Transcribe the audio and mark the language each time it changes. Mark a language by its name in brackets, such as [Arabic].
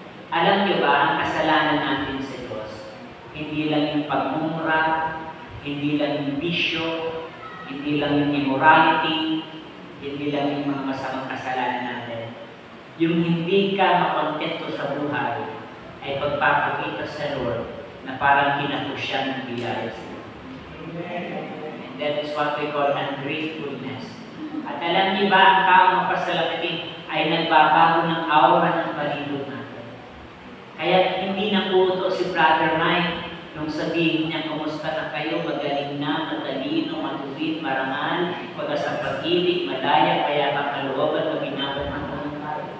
[Filipino] Alam niyo ba, ang kasalanan natin sa Diyos, hindi lang yung pagmumura, hindi lang yung bisyo, hindi lang yung immorality, hindi lang yung mga masamang kasalanan natin. Yung hindi ka makontento sa buhay ay pagpapakita sa Lord na parang kinapusya ng biyaya sa iyo. [English] And that is what we call ungratefulness. [Filipino] At alam niyo ba, ang tao mapasalamatin ay nagbabago ng aura ng palibot natin. Kaya hindi naputo si Brother Mike nung sabihin niya, kumusta na kayo, magaling na, matalino, matuwid, marangal, pag-asang pag-ibig, malaya, kaya kang kalooban, maginawat ng mga.